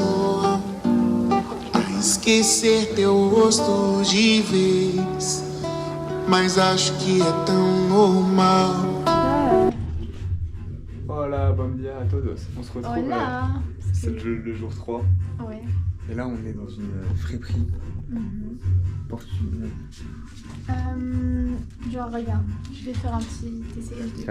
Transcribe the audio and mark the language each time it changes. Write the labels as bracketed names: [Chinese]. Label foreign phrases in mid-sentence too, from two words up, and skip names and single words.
[Portuguese] a esquecer teu rosto de vez, mas acho que é tão normal. [French] Voilà, [Portuguese] bon dia à todos. [French] On se retrouve. Hola. C'est le jour 3. Ouais. Et là, on est dans une friperie portugaise. Genre, regarde, je vais faire un petit essayage de.